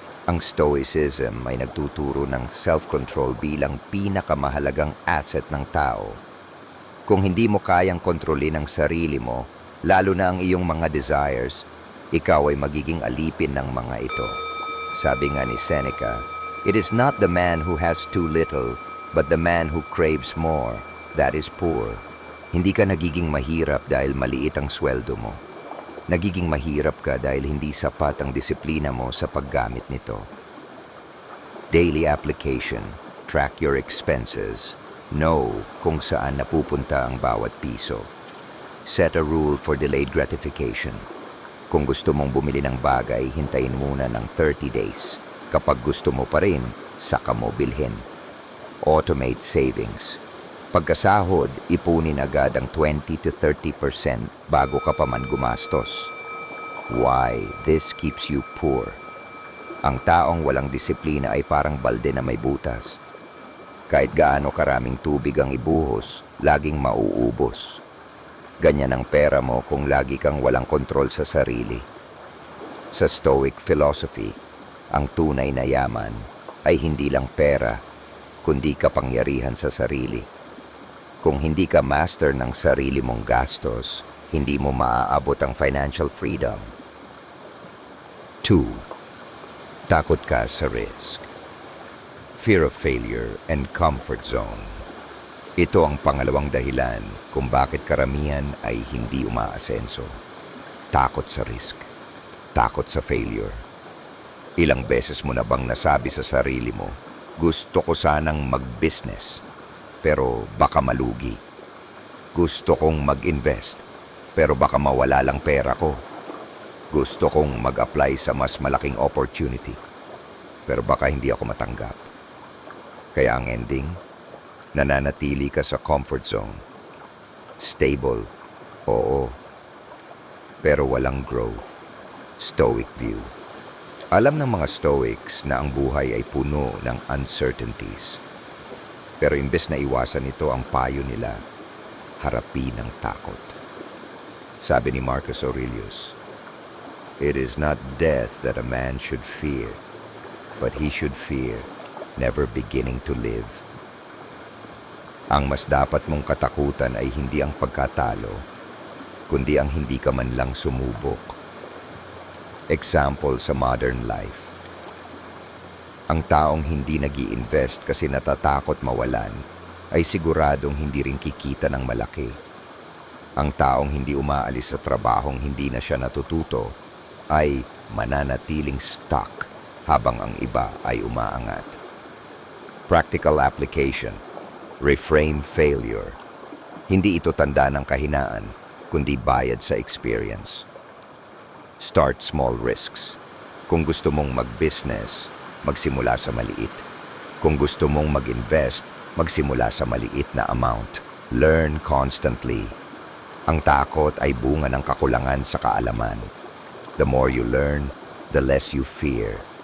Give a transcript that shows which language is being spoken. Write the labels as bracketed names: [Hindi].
[Filipino] Ang Stoicism ay nagtuturo ng self-control bilang pinakamahalagang asset ng tao. Kung hindi mo kayang kontrolin ang sarili mo, lalo na ang iyong mga desires, ikaw ay magiging alipin ng mga ito. [English] Sabi nga ni Seneca, "It is not the man who has too little, but the man who craves more, that is poor." [Filipino] Hindi ka nagiging mahirap dahil maliit ang sweldo mo. Nagiging mahirap ka dahil hindi sapat ang disiplina mo sa paggamit nito. [English] Daily application. Track your expenses. [Filipino] Know kung saan napupunta ang bawat piso. [English] Set a rule for delayed gratification. [Filipino] Kung gusto mong bumili ng bagay, hintayin muna ng 30 days. Kapag gusto mo pa rin, saka mo bilhin. [English] Automate savings. [Filipino] Pagkasahod, ipunin agad ang 20 to 30% bago ka pa man gumastos. [English] Why? This keeps you poor. [Filipino] Ang taong walang disiplina ay parang balde na may butas. Kahit gaano karaming tubig ang ibuhos, laging mauubos. Ganyan ang pera mo kung lagi kang walang kontrol sa sarili. Sa Stoic philosophy, ang tunay na yaman ay hindi lang pera, kundi kapangyarihan sa sarili. Kung hindi ka master ng sarili mong gastos, hindi mo maaabot ang financial freedom. 2. Takot ka sa risk. [English] Fear of failure and comfort zone. [Filipino] Ito ang pangalawang dahilan kung bakit karamihan ay hindi umaasenso. Takot sa risk. Takot sa failure. Ilang beses mo na bang nasabi sa sarili mo, "Gusto ko sanang mag-business, pero baka malugi. Gusto kong mag-invest, pero baka mawala lang pera ko. Gusto kong mag-apply sa mas malaking opportunity, pero baka hindi ako matanggap." Kaya ang ending, nananatili ka sa comfort zone. [English] Stable, [Filipino] oo, pero walang [English] growth. Stoic view. [Filipino] Alam ng mga Stoics na ang buhay ay puno ng uncertainties. Pero imbes na iwasan ito, ang payo nila, harapin ang takot. [English] Sabi ni Marcus Aurelius, "It is not death that a man should fear, but he should fear never beginning to live." [Filipino] Ang mas dapat mong katakutan ay hindi ang pagkatalo, kundi ang hindi ka man lang sumubok. Example sa modern life. Ang taong hindi nag-i-invest kasi natatakot mawalan ay siguradong hindi rin kikita ng malaki. Ang taong hindi umaalis sa trabahong hindi na siya natututo ay mananatiling stuck habang ang iba ay umaangat. [English] Practical application. Reframe failure. [Filipino] Hindi ito tanda ng kahinaan, kundi bayad sa experience. [English] Start small risks. [Filipino] Kung gusto mong mag-business, magsimula sa maliit. Kung gusto mong mag-invest, magsimula sa maliit na amount. [English] Learn constantly. [Filipino] Ang takot ay bunga ng kakulangan sa kaalaman. [English] The more you learn, the less you fear.